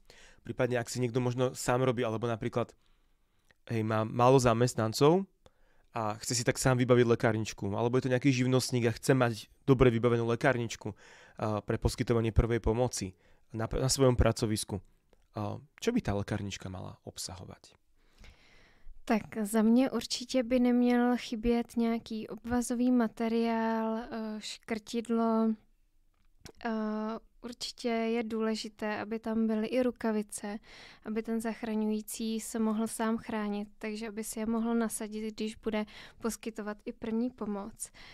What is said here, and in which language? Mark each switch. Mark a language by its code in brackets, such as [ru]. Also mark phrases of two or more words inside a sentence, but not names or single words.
[sk] Prípadne ak si niekto možno sám robí, alebo napríklad má málo zamestnancov a chce si tak sám vybaviť lekárničku, alebo je to nejaký živnostník a chce mať dobre vybavenú lekárničku pre poskytovanie prvej pomoci na svojom pracovisku. Čo by tá lekárnička mala obsahovať? [cs] Tak za mě určitě by neměl chybět nějaký obvazový materiál, škrtidlo, určitě je důležité, aby tam byly i rukavice, aby ten zachraňující se mohl sám chránit, takže aby si je mohl nasadit, když bude poskytovat i první pomoc.